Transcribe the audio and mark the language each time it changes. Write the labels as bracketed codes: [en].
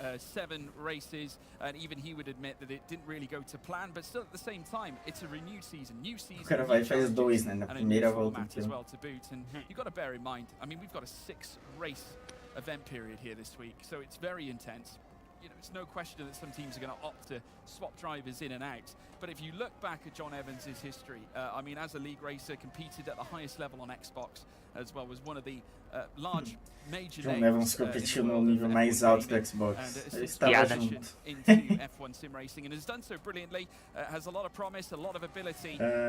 [en] 7 races, and even he would admit that it didn't really go to plan, but still at the same time, it's a renewed season, [pt] O cara vai e faz 2, né, na primeira volta. [en] As well to boot, and you've got to bear in mind, I mean, we've got a 6 race event period here this week, so it's very intense. You know, it's no question that some teams are going to opt to swap drivers in and out. But if you look back at John Evans' history, I mean, as a league racer, competed at the highest level on Xbox, as well as one of the large major [pt] John Evans competiu no nível mais alto do Xbox. Ele estava junto. [en] Into F1 sim racing and has done so brilliantly. Has a lot of promise, a lot of ability.